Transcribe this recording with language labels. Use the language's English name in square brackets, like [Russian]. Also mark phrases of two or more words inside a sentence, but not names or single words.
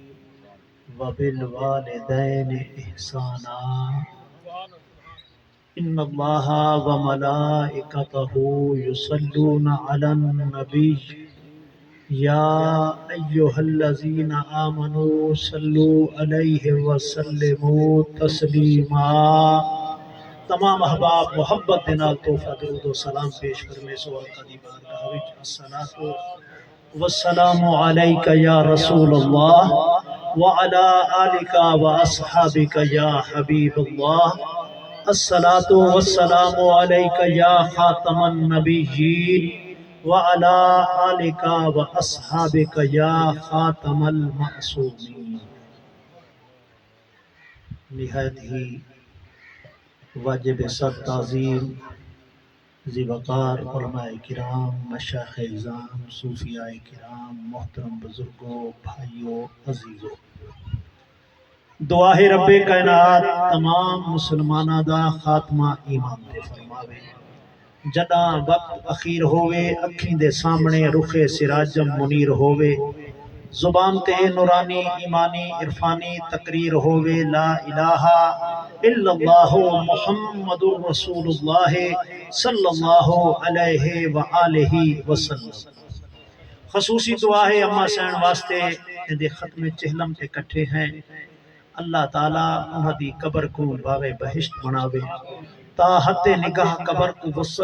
[Arabic] وبالوالدين إحسانا إن الله وملائكته يصلون على النبي يا أيها الذين آمنوا صلوا عليه وسلموا تسلیما. [Punjabi] تمام احباب محبت دنال توفہ درود و سلام پیش فرمے سو آقا دی بارگاہ وچ. [Arabic] الصلاۃ والسلام علیک یا رسول اللہ وعلى آلك وأصحابك يا حبيب الله. الصلاة والسلام عليك يا خاتم النبيين وعلى آلك وأصحابك يا خاتم المعصومين. [Punjabi] نہایت ہی واجب سر تعظیم ذی وقار علماء کرام، مشائخ اعظام، صوفیاء کرام، محترم بزرگوں، بھائیوں، عزیزوں، دعا ہے رب کائنات تمام مسلمانہ دا خاتمہ ایمان دے فرماوے. جداں وقت اخیر ہووے اکھیں دے سامنے رخ سراجم منیر ہووے، زبان تے نورانی ایمانی عرفانی تقریر ہووے [Arabic] لا الہ الا اللہ محمد رسول اللہ صلی اللہ علیہ وآلہ وسلم. [Punjabi] خصوصی دعا ہے اما سین واسطے دے ختم چہلم تے کٹھے ہیں. اللہ تعالیٰ انہاں دی قبر کو باغ بہشت بناوے، تا حد نگاہ قبر کو وسعت